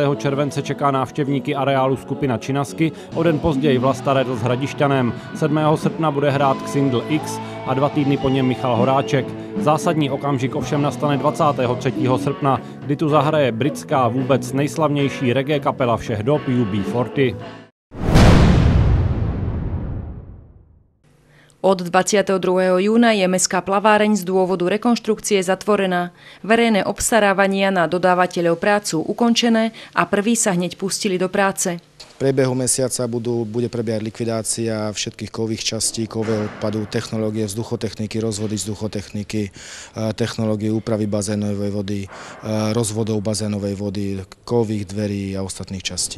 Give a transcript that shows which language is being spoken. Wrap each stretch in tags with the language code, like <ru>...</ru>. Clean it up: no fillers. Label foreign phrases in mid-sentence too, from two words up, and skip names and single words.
<cs>července čeká návštěvníky areálu skupina Činasky, o den později Vlasta Redl s Hradišťanem. 7. srpna bude hrát Xindl X a 2 týdny po něm Michal Horáček. Zásadní okamžik ovšem nastane 23. srpna, kdy tu zahraje britská vůbec nejslavnější reggae kapela všech dob UB40.</cs> <sk>Od 22. júna je mestská plaváreň z dôvodu rekonštrukcie zatvorená. Verejné obstarávania na dodávateľov prácu ukončené a prví sa hneď pustili do práce. V priebehu mesiaca bude prebiehať likvidácia všetkých kovových častí, kovového odpadu, technológie vzduchotechniky, rozvody vzduchotechniky, technológie úpravy bazénovej vody, rozvodov bazénovej vody, kovových dverí a ostatných častí.</sk>